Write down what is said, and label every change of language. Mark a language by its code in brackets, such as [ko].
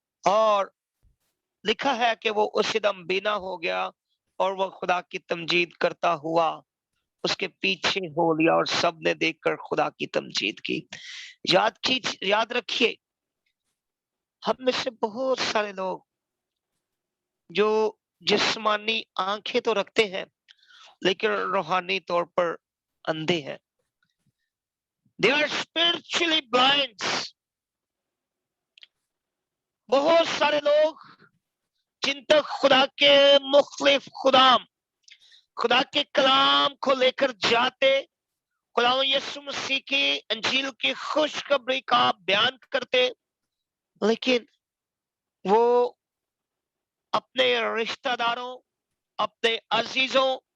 [ur] اور لکھا ہے کہ وہ اسی دم بینا ہو گیا اور وہ خدا کی تمجید کرتا ہوا اس کے پیچھے ہو لیا اور سب نے دیکھ کر خدا کی تمجید کی. یاد رکھیے ہم میں سے بہت سارے لوگ جو جسمانی آنکھیں تو رکھتے ہیں لیکن روحانی طور پر اندھے ہیں. [en] They are spiritually blind. [ur] بہت سارے لوگ جن تک خدا کے مختلف خدا کے کلام کو لے کر جاتے، خدا یسوع مسیح کی انجیل کی خوشخبری کا بیان کرتے، لیکن وہ اپنے رشتہ داروں، اپنے عزیزوں،